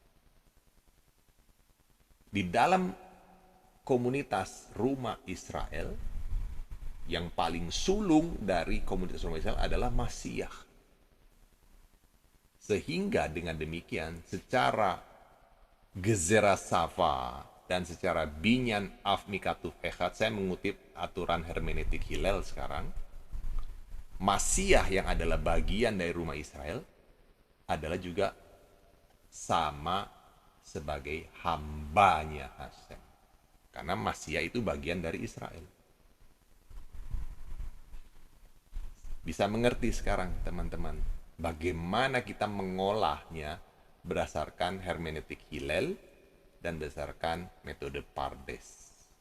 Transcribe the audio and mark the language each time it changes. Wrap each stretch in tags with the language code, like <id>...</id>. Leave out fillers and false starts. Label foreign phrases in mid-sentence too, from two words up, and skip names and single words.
<id>Di dalam komunitas rumah Israel, yang paling sulung dari komunitas rumah Israel adalah Masiah. Sehingga dengan demikian secara</id> <he>גזרה שווה</he> <id>dan secara</id> <he>בנין אב מכתוב אחד,</he> <id>saya mengutip aturan hermeneutik Hillel sekarang, Masiah yang adalah bagian dari rumah Israel adalah juga sama sebagai hambanya Hashem. Karena Masiah itu bagian dari Israel. Bisa mengerti sekarang teman-teman bagaimana kita mengolahnya berdasarkan hermeneutik Hillel dan berdasarkan metode Pardes.</id>